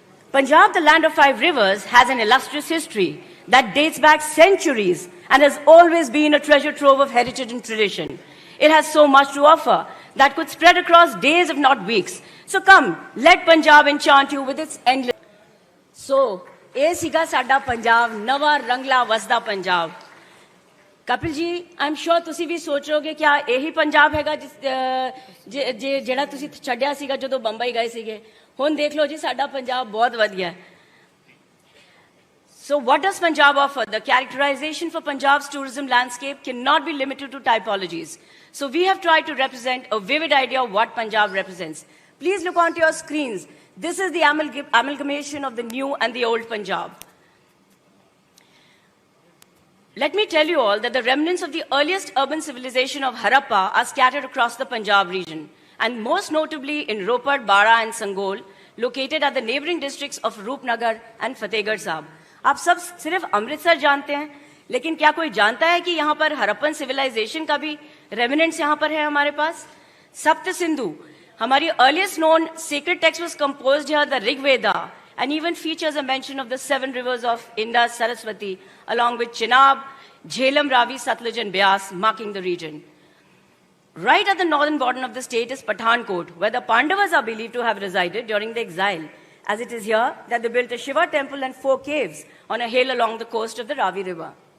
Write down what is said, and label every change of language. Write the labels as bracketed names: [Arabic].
[English] Punjab, the land of 5 rivers, has an illustrious history that dates back centuries and has always been a treasure trove of heritage and tradition. It has so much to offer that could spread across days, if not weeks. So come, let Punjab enchant you with its endless. [Punjabi] So, ਇਹ ਸੀਗਾ ਸਾਡਾ ਪੰਜਾਬ, ਨਵਾਂ ਰੰਗਲਾ ਵਸਦਾ ਪੰਜਾਬ। ਕਪਿਲ ਜੀ, ਆਮ ਸ਼ੋਰ ਤੁਸੀਂ ਵੀ ਸੋਚ ਰਹੋਗੇ ਕਿ ਇਹੀ ਪੰਜਾਬ ਹੈਗਾ ਜਿਹੜਾ ਤੁਸੀਂ ਛੱਡਿਆ ਸੀਗਾ ਜਦੋਂ ਬੰਬਈ ਗਏ ਸੀਗੇ। ਹੁਣ ਦੇਖ ਲਓ ਜੀ, ਸਾਡਾ ਪੰਜਾਬ ਬਹੁਤ ਵਧੀਆ ਹੈ। [English] So what does Punjab offer? The characterization for Punjab's tourism landscape cannot be limited to typologies. So we have tried to represent a vivid idea of what Punjab represents. Please look onto your screens. This is the amalgamation of the new and the old Punjab. Let me tell you all that the remnants of the earliest urban civilization of Harappa are scattered across the Punjab region, and most notably in Ropar, Bara and Sangol, located at the neighboring districts of Roopnagar and Fatehgarh Sahib. [Hindi] आप सब सिर्फ अमृतसर जानते हैं, लेकिन क्या कोई जानता है कि यहाँ पर हरप्पन सिविलाइजेशन का भी रेमिनेंट्स यहाँ पर है हमारे पास? सप्त सिंधु, हमारी earliest known [English] sacred text was composed here, the Rig Veda, and even features a mention of the 7 rivers of Indus, Saraswati, along with Chenab, Jhelum, Ravi, Satluj and Beas, marking the region. Right at the northern border of the state is Pathankot, where the Pandavas are believed to have resided during the exile, as it is here that they built a Shiva temple and 4 caves on a hill along the coast of the Ravi River.